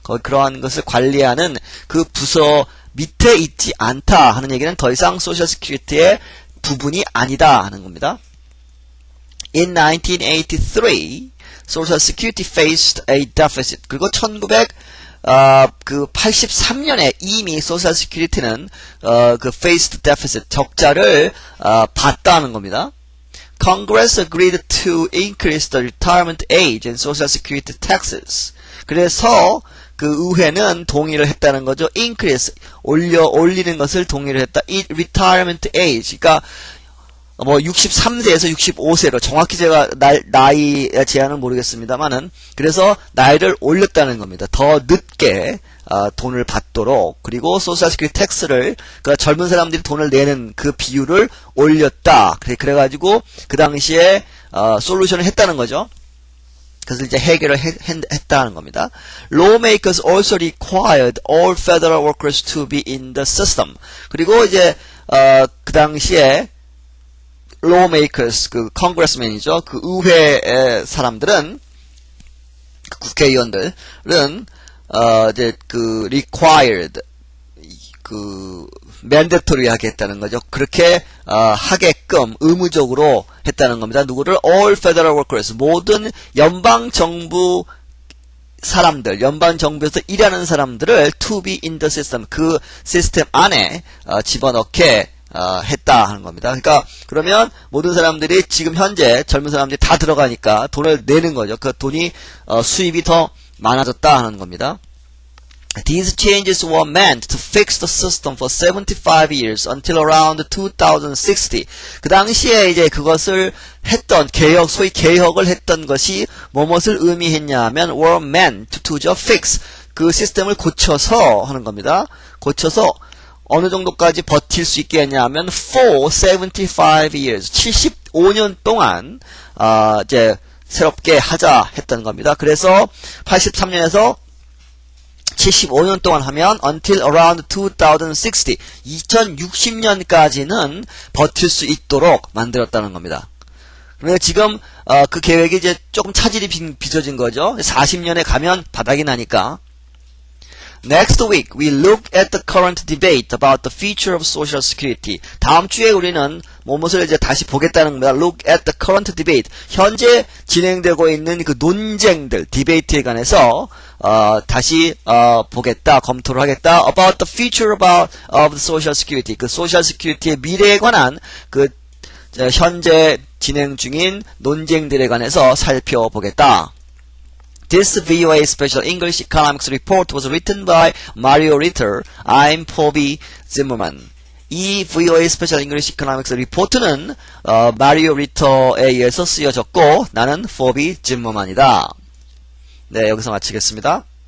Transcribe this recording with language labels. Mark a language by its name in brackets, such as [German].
[Korean] 그러한 것을 관리하는 그 부서 밑에 있지 않다 하는 얘기는 더 이상 소셜 시큐리티의 부분이 아니다 하는 겁니다. [English] In 1983, Social Security faced a deficit. [Korean] 그리고 1983년에 이미 소셜 시큐리티는 그 [English] faced deficit [Korean] 적자를 봤다는 겁니다. [English] Congress agreed to increase the retirement age and Social Security taxes. [Korean] 그래서 그 의회는 동의를 했다는 거죠. increase 올리는 것을 동의를 했다. [English] retirement age. [Korean] 그러니까 뭐 63세에서 65세로 정확히 제가 나이 제한은 모르겠습니다만은 그래서 나이를 올렸다는 겁니다. 더 늦게 돈을 받도록 그리고 소셜 시큐리티 텍스를 그 젊은 사람들이 돈을 내는 그 비율을 올렸다. 그래가지고 그 당시에 솔루션을 했다는 거죠. 그래서 이제 해결을 했다는 겁니다. [English] Lawmakers also required all federal workers to be in the system. [Korean] 그리고 이제 그 당시에 lawmakers 그 congressman이죠. 그 의회 사람들은 그 국회의원들은 이제 그 required 그 mandatory 하게 했다는 거죠. 그렇게 하게끔 의무적으로 했다는 겁니다. 누구를 [English] all federal workers [Korean] 모든 연방 정부 사람들, 연방 정부에서 일하는 사람들을 [English] to be in the system [Korean] 그 시스템 안에 집어넣게 했다 하는 겁니다. 그러니까 그러면 모든 사람들이 지금 현재 젊은 사람들이 다 들어가니까 돈을 내는 거죠. 그 돈이 수입이 더 많아졌다 하는 겁니다. [English] These changes were meant to fix the system for 75 years until around 2060. [Korean] 그 당시에 이제 그것을 했던 소위 개혁을 했던 것이 무엇을 의미했냐 하면 [English] were meant to fix [Korean] 그 시스템을 고쳐서 하는 겁니다. 고쳐서 어느 정도까지 버틸 수 있게 했냐 하면 [English] for 75 years [Korean] 75년 동안 이제 새롭게 하자 했던 겁니다. 그래서 83년에서 75년 동안 하면 [English] until around 2060 [Korean] 2060년까지는 버틸 수 있도록 만들었다는 겁니다. 그런데 지금 그 계획이 이제 조금 차질이 빚어진 거죠. 40년에 가면 바닥이 나니까. [English] Next week, we look at the current debate about the future of Social Security. [Korean] 다음 주에 우리는 무엇을 이제 다시 보겠다는 겁니다. [English] Look at the current debate. [Korean] 현재 진행되고 있는 그 논쟁들, 디베이트에 관해서 다시 보겠다, 검토를 하겠다. [English] About the future of the Social Security. [Korean] 그 Social Security의 미래에 관한 그 현재 진행 중인 논쟁들에 관해서 살펴보겠다. [English] This VOA Special English Economics Report was written by Mario Ritter. I'm Phoebe Zimmerman. [Korean] 이 VOA Special English Economics Report는 마리오 리터에 의해서 쓰여졌고 나는 Phoebe Zimmerman이다. 네, 여기서 마치겠습니다.